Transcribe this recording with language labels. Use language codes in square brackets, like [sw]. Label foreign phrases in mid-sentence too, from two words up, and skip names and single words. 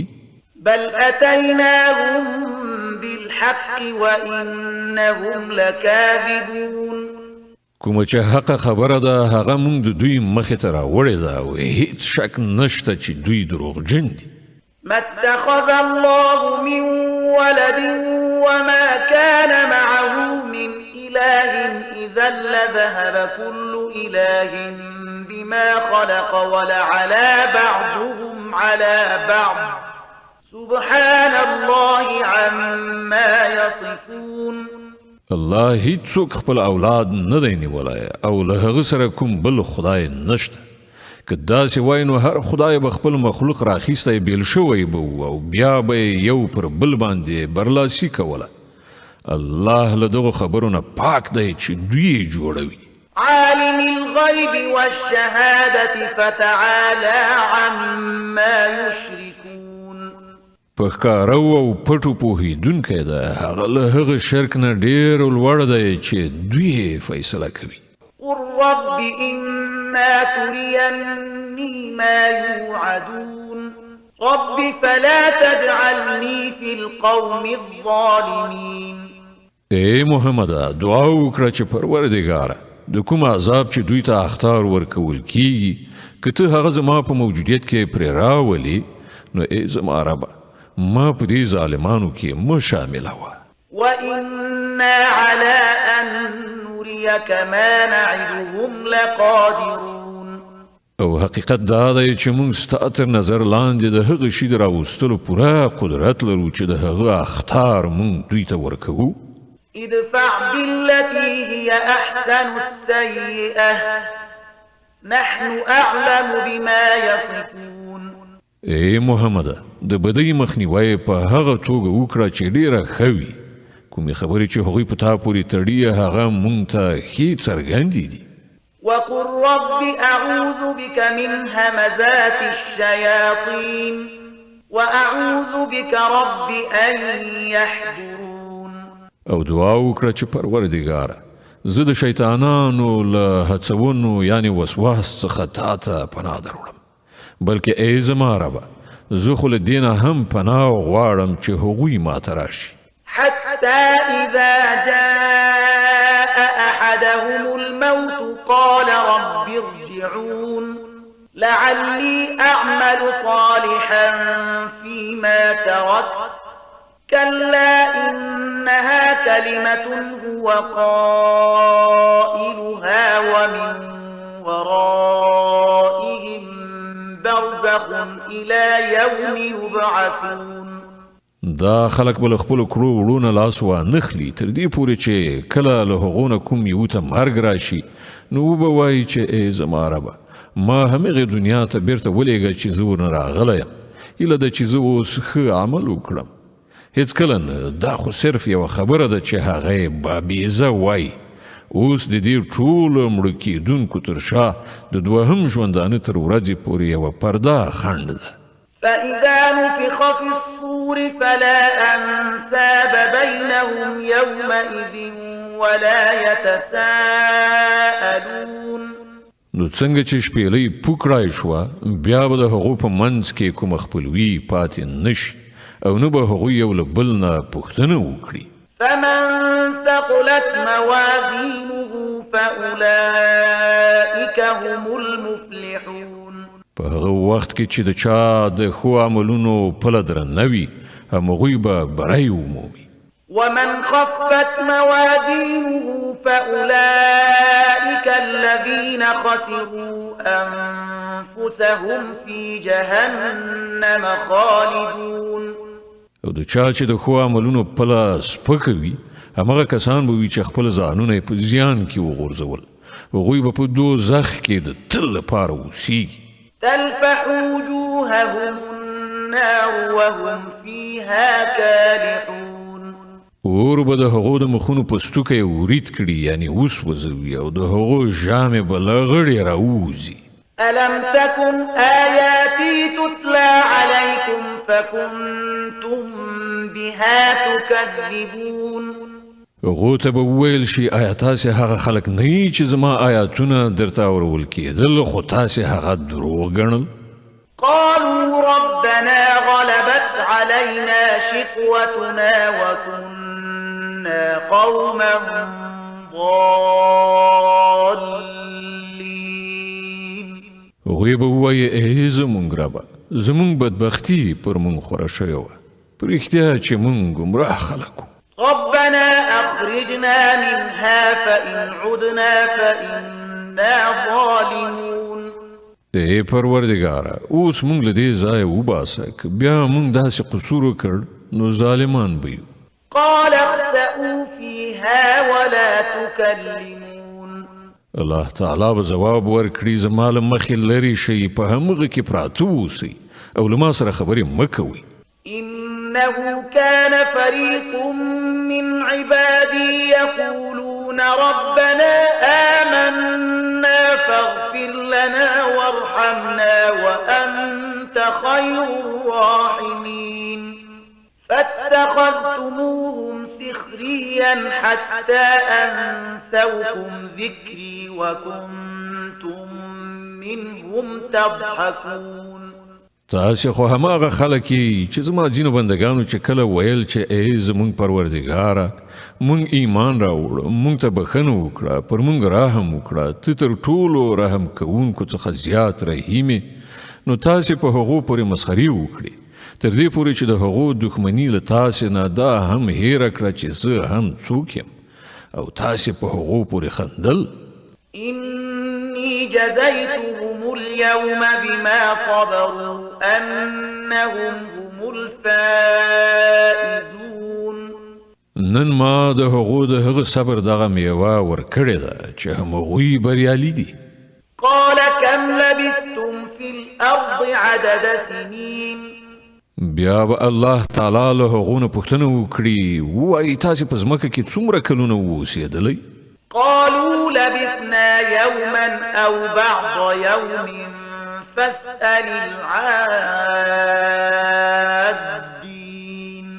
[ar] بل أتيناهم بالحق وإنهم لكاذبون. [ps] کومه چې حق خبره ده هغه موږ د دوی مخې ته راوړې ده او هیڅ شک نشته چې دوی دروغجن دي. [ar] ما اتخذ الله من ولد وما كان معه من إله إذا لذهب كل إله بما خلق ولعلى بعضهم على بعض سبحان الله عما يصفون. [ps] الله هیڅوک خپل اولاد نه دی نیولی او له هغه سره کوم بل خدای نشته. که داسې وای نو هر خدای به خپل مخلوق راخیستی بیل شوی به او بیا به یو پر بل باندې برلاسي کوله. الله له دغو خبرو نه پاک دی چې دوی جوړوي. [ar] عالم الغیب والشهادة فتعالى عما یشرکون. [ps] په ښکارو او پټو پوهېدونکی ده هغه له هغه شرک نه ډېر لوړ دی چې دوی فیصله کوي. [ar] قل رب إما تريني ما يوعدون رب فلا تجعلني في القوم الظالمين. [ps] ای محمده دعا وکړه چې پروردګاره د کوم عذاب چې دوی ته اخطار ورکول کیږي که ته هغه زما په موجودیت کې پرې راولې نو ای زما ربه ما په دې ظالمانو کې مه شاملوه. [ar] وإنا على أن نريك ما نعدهم لقادرون. [ps] او حقیقت دا دی چې موږ ستا تر نظر لاندې د هغه شي د راوستلو پوره قدرت لرو چې د هغه اخطار موږ دوی ته ورکوو. [ar] ادفع بالتي هي أحسن السيئة نحن أعلم بما يصفون. [ps] ای محمده د بدۍ مخنیوی په هغه توګه وکړه چې ډېره ښه وي. کومې خبرې چې هغوی په تا پورې تړي هغه موږ ته ښې څرګندې دي. [ar] وقل رب أعوذ بك من همزات الشياطين وأعوذ بك رب أن يحضرون [ps] او دعا وکړه چې پروردګاره زه د شیطانانو له هڅونو یعنی وسواس څخه تا ته پناه دروړم بلکې ای زما ربه زه خو له دې نه هم پناه غواړم چې هغوی ماته راشي [ar] حتى إذا جاء أحدهم الموت قال رب ارجعون لعلي أعمل صالحا فيما تركت كلا إنها كلمة هو قائلها ومن ورائهم برزخ إلى يوم يبعثون [ps] دا خلق بل خپل کړو وړونه لاس و نخلی تر دې پورې چې کله له هغونه کوم یو ته مرګ راشي نو به وایي چې ای زما ربه ما همغه دنیا ته بیرته ولېږه چې زه ورنه راغلی یم ایله ده چې زه اوس ښه عمل وکړم هیڅ کله نه دا خو صرف یوه خبره ده چې هغه بابیزه وایي اوس د دې ټولو مړه کېدونکو تر شا د دوهم ژوندانه تر ورځې پورې یوه پرده خنډ ده [ar] فإذا نفخ في الصور فلا أنساب بينهم يومئذ ولا يتساءلون [ps] نو څنګه چې شپېلۍ پوکړای شوه بیا به د هغو په منځ کې کوم خپلوي پاتې نشي او نه به هغوی یو له بل نه پوښتنه وکړي [ar] فمن ثقلت موازينه فأولئك هم المفلحون [ps] په هغه وخت کې چې د چا د ښو عملونو پله درنه وي همغوی به بری ومومي [ar] ومن خفت موازينه فأولئك الذين خسروا أنفسهم في جهنم خالدون [ps] او د چا چې د ښو عملونو پله سپکه وي همغه کسان به وي چې خپل ځانونه یې په زیان کې وغورځول هغوی به په دوزخ کې د تل لپاره اوسیږي [ar] تلفح وجوههم النار وهم فيها كالحون [ps] اور به د هغو د مخونو په ستوکه ورید کړي یعنی وسوځوي او د هغو ژامې به له غړې راووځي [ar] ألم تكن آياتي تتلى عليكم فكنتم بها تكذبون [ps] هغو ته به وویل شي آیا تاسې هغه خلک نه یي چې زما آیاتونه درته اورول کېدل خو تاسې هغه دروغ ګڼل [ar] قالوا ربنا غلبت علينا شقوتنا وكنا قوما ضالين [ps] هغوی به ووایي ای زمونږ ربه زمونږ بدبختي پر مونږ خوره شوې وه په رښتیا چې مونږ ګمراه خلک وو [ar] ربنا أخرجنا منها فإن عدنا فإنا ظالمون [ps] ای پروردګاره اوس مونږ له دې ځایه وباسه که بیا مونږ داسې قصور وکړ نو ظالمان به یو [ar] قال اخسئوا فيها ولا تكلمون [ps] الله تعالی به ځواب ورکړي زما له مخې لرې شئ په همغه کې پراته اوسئ او له ما سره خبرې مه کوئ [ar] إنه كان فريق من عبادي يقولون ربنا آمنا فاغفر لنا وارحمنا وأنت خير الراحمين فاتخذتموهم سخريا حتى أنسوكم ذكري وكنتم منهم تضحكون [ps] تاسې خو هماغه خلک یې چې زما ځینو بندګانو چې کله ویل چې ای زمونږ پروردګاره مونږ ایمان راوړو مونږ ته بښنه وکړه پر مونږ رحم وکړه ته تر ټولو رحم کوونکو څخه زیات رحیمې نو تاسې په هغو پورې مسخري وکړې تر دې پورې چې د هغو دښمني له تاسې نه دا هم هیره کړه چې زه هم څوک یم او تاسې په هغو پورې خندل [ar] إني جزيتهم اليوم بما صبروا أنهم هم الفائزون [ps] نن ما د هغو د هغه صبر دغه میوه ورکړې ده چې همغوی بریالي دي [ar] قال كم لبثتم في الأرض عدد سنين [ps] بیا به الله تعالی له هغو نه پوښتنه وکړي ووایي تاسې په ځمکه کې څومره کلونه واوسېدلی [ar] قالوا لبثنا يوما أو بعض يوم فاسأل العادين.